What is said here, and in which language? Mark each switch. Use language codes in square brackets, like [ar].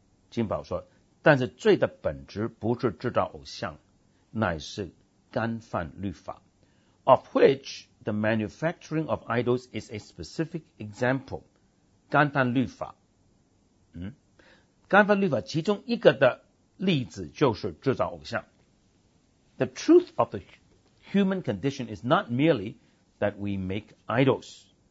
[zh] 金宝说，但是罪的本质不是制造偶像，乃是干犯律法。 [en] Of which the manufacturing of idols is a specific example. [zh] 干犯律法，干犯律法其中一个的例子就是制造偶像。 [en] The truth of the human condition is not merely that we make idols.